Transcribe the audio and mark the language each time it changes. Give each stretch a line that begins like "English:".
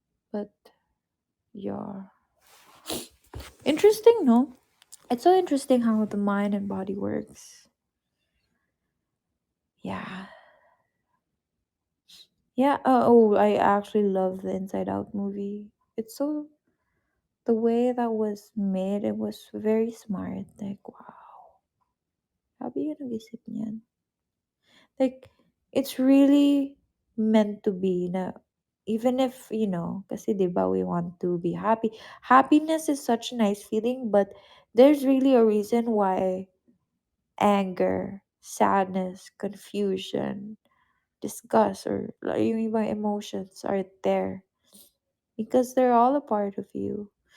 English: But yeah. Interesting, no? It's so interesting how the mind and body works. Yeah. Yeah. Oh, I actually love the Inside Out movie. It's so the way that was made. It was very smart.
Filipino: Like wow, sabi yun nag-isip niyan.
English: Like it's really meant to be na even if kasi 'di ba we want to be happy. Happiness is such a nice feeling, but there's really a reason why anger, sadness, confusion, disgust, or like, yung ibang emotions are there because they're all a part of you.